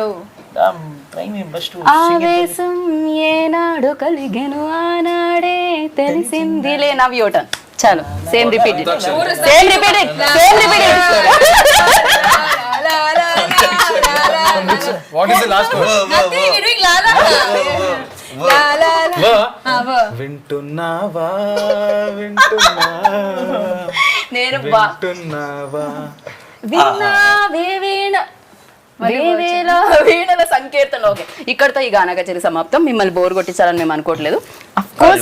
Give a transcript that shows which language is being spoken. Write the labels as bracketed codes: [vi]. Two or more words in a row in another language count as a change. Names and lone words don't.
[en] I'm trying my best to sing it. [te] ఆవేశం ఏనాడు కలిగెను ఆనాడే తెలిసిందిలే. [en] now your turn. చాలు, same repeat it, same repeat it, same repeat it. What is the last word? Nothing, we're doing la la la la la. Ver. [te] వింటున్నావా వింటున్నావా నేను వింటున్నావా విన్నావే వీణ వేవేల వీణల సంకీర్తన. ఓకే, ఇక్కడతో ఈ గానా కచేరీ సమాప్తం. మిమ్మల్ని బోర్ కొట్టించాలని మేము అనుకోవట్లేదు. [en] course